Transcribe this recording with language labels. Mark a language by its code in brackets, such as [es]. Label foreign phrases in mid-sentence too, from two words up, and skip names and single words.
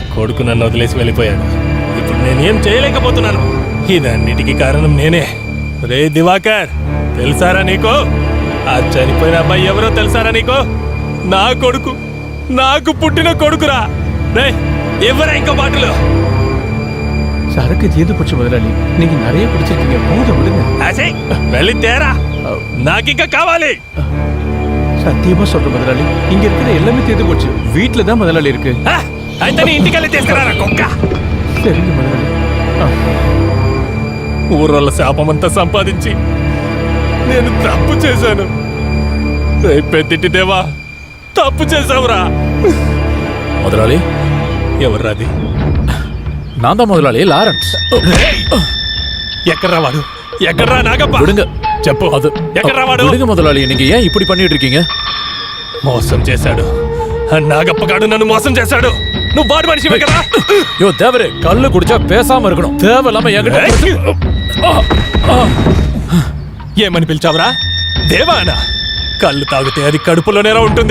[te] కొడుకు నన్ను వదిలేసి వెళ్ళిపోయాడు. ఇప్పుడు నేనేం చేయలేకపోతున్నాను. ఇదన్నిటికీ కారణం నేనే. రే దివాకర్, తెలుసారా నీకు? ఆ చనిపోయిన అబ్బాయి ఎవరో తెలుసారా నీకు? నా కొడుకు, నాకు పుట్టిన కొడుకురా. రే ఎవరా ఇంకో బాటలు? [ta] சரக்கு தீர்ந்து போச்சு முதலாளி. நீங்க நிறைய குடிச்சிருக்கீங்க, போதும் விடுங்க. [te] వెళ్ళి తేరా, నాకింకా కావాలి. [ta] சத்தியமா சொல்றேன் முதலாளி, இங்க இருக்கிற எல்லாமே தீர்ந்து போச்சு. வீட்டுல தான் முதலாளி இருக்கு. [te] అయితే నీ ఇంటికి వెళ్ళి తీసుకురారా కుక్క. [ta] சரிங்க முதலாளி. [te] ఊర్వల శాపమంతా సంపాదించి నేను తప్పు చేశాను. పెద్దింటి దేవా, తప్పు చేశావురా. [ta] முதலாளி, [te] ఎవర్రాది? [ta] நான் தான் முதலாளி, லாரன்ஸ். [te] ఎక్కడ్రా వాడు? ఎక్కడ్రా నాగప్ప? [ta] விடுங்க, [te] చెప్పు. [ta] அது [te] ఎక్కడ్రా వాడు? [ta] விடுங்க முதலாளி, நீங்க ஏன் இப்படி பண்ணிட்டு இருக்கீங்க? [te] మోసం చేశాడు. నాగప్ప గాడు నన్ను మోసం చేశాడు. నువ్వు వాడు మనిషివే కదా? [ta] யோ தேவரே, கல்லு குடிச்சா பேசாம இருக்கணும். தேவையில்லாம என்கிட்ட [te] ఏమని పిలిచావురా? దేవానా? కళ్ళు తాగితే అది కడుపులోనేలా ఉంటుంది.